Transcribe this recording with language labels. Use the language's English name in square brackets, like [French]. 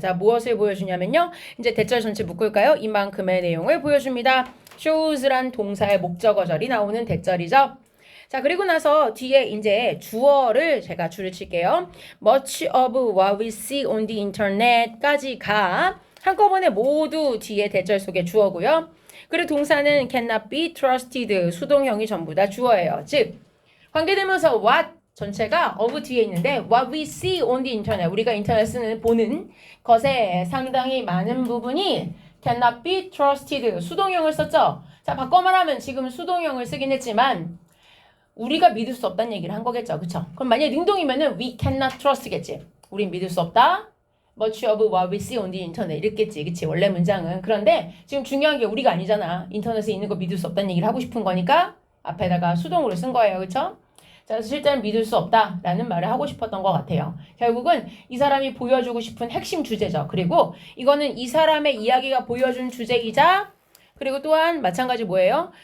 [Korean] 자, 무엇을 보여주냐면요. 이제 대절 전체 묶을까요? 이만큼의 내용을 보여줍니다. shows란 동사의 목적어절이 나오는 대절이죠. 자, 그리고 나서 뒤에 이제 주어를 제가 줄을 칠게요. [English] Much of what we see on the internet까지 가. [Korean] 한꺼번에 모두 뒤에 대절 속에 주어고요. 그리고 동사는 [English] cannot be trusted. [Korean] 수동형이 전부 다 주어예요. 즉, 관계대명사 what 전체가 of 뒤에 있는데 [English] what we see on the internet. [Korean] 우리가 인터넷 쓰는 보는 것에 상당히 많은 부분이 [English] cannot be trusted. [Korean] 수동형을 썼죠. 자, 바꿔 말하면 지금 수동형을 쓰긴 했지만 우리가 믿을 수 없다는 얘기를 한 거겠죠. 그쵸? 그럼 만약에 능동이면은 [English] we cannot trust [Korean] 겠지. 우린 믿을 수 없다. [English] Much of what we see on the internet [Korean] 이랬겠지. 그치? 원래 문장은. 그런데 지금 중요한 게 우리가 아니잖아. 인터넷에 있는 거 믿을 수 없다는 얘기를 하고 싶은 거니까 앞에다가 수동으로 쓴 거예요. 그쵸? 자, 그래서 실제는 믿을 수 없다라는 말을 하고 싶었던 것 같아요. 결국은 이 사람이 보여주고 싶은 핵심 주제죠. 그리고 이거는 이 사람의 이야기가 보여준 주제이자 그리고 또한 마찬가지 뭐예요?